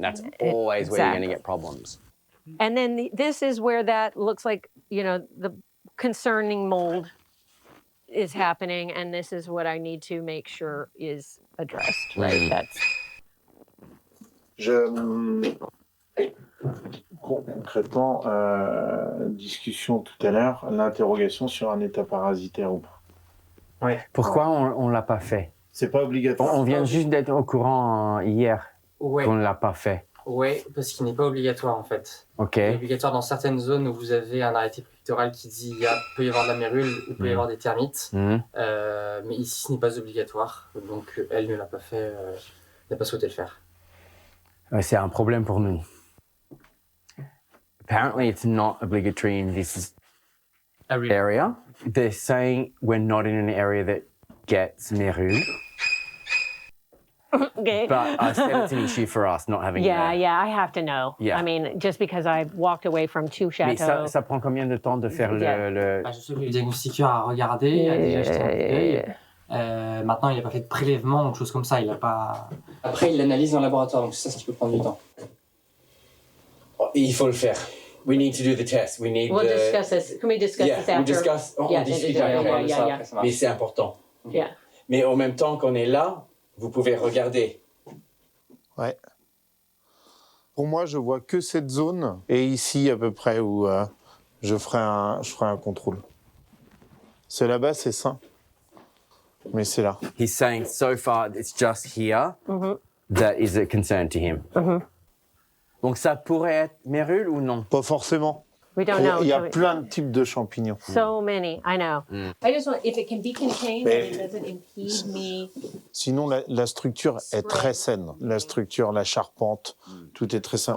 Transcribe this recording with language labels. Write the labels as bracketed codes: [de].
[en] That's always where you're going to get problems. And then this is where that looks like, you know, the concerning mold is happening, and this is what I need to make sure is addressed, right? That's [fr] Concrètement, discussion tout à l'heure, l'interrogation sur un état parasitaire ou pas. Ouais. Pourquoi on ne l'a pas fait? C'est pas obligatoire. On vient juste d'être au courant hier Ouais. qu'on ne l'a pas fait. Ouais, parce qu'il n'est pas obligatoire en fait. Ok. Il est obligatoire dans certaines zones où vous avez un arrêté préfectoral qui dit il peut y avoir de la mérule, il peut y avoir des termites. Mais ici, ce n'est pas obligatoire. Donc, elle ne l'a pas fait, n'a pas souhaité le faire. C'est un problème pour nous. [en] Apparently, it's not obligatory in this area. They're saying we're not in an area that gets mérule. Okay. But I said it's an issue for us not having Yeah, I have to know. Yeah. I mean, just because I've walked away from 2 [fr] Mais [en] chateaux. [fr] ça prend combien de temps de faire le... Je sais que le diagnostiqueur a regardé, a déjà jeté un coup d'œil. Maintenant, il n'a pas fait de prélèvement ou de choses comme ça. Il a pas... Après, il l'analyse dans le laboratoire, donc ça qui peut prendre du temps. Il faut le faire. [en] We need to do the test. We need We'll discuss this. Can we discuss this after? [fr] On discute après. Mais c'est important. [en] Yeah. [fr] Mais en même temps qu'on est là, vous pouvez regarder. Ouais. Pour moi, je vois que cette zone et ici à peu près où je ferai un contrôle. C'est là-bas, c'est sain. Mais c'est là. [en] He's saying so far it's just here that is a concern to him. [fr] Donc ça pourrait être mérule ou non? Pas forcément. [en] We don't know. [fr] Il y a plein de types de champignons. [en] So many, I know. I just want, if it can be contained and it doesn't impede me. [fr] Sinon, la structure est très saine. La structure, la charpente, tout est très sain.